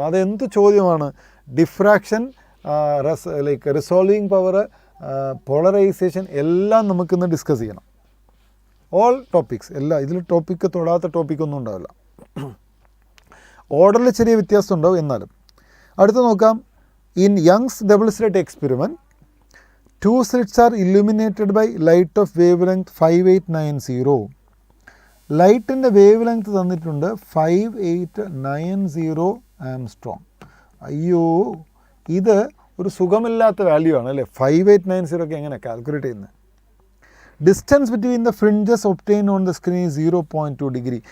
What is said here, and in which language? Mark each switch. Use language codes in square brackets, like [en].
[ml] അതെന്ത് ചോദ്യമാണ്? Diffraction, like resolving power, polarisation എല്ലാം നമുക്കിന്ന് ഡിസ്കസ് ചെയ്യണം. ഓൾ ടോപ്പിക്സ് എല്ലാം. ഇതിൽ ടോപ്പിക്ക് തൊടാത്ത ടോപ്പിക്കൊന്നും ഉണ്ടാവില്ല. ഓർഡറിൽ ചെറിയ വ്യത്യാസം ഉണ്ടാവും എന്നാലും. അടുത്ത് നോക്കാം. [en] In Young's double slit experiment 2 slits are illuminated by light of wavelength 5890. [ml] ലൈറ്റിൻ്റെ വേവ് ലെങ്ത് തന്നിട്ടുണ്ട് 5890 ആംസ്ട്രോങ്. അയ്യോ, ഇത് ഒരു സുഖമില്ലാത്ത വാല്യൂ ആണ് അല്ലേ? 5890 ഒക്കെ എങ്ങനെ കാൽക്കുലേറ്റ് ചെയ്യുന്നത്? [en] Distance between the fringes obtained on the screen 0.2 degree.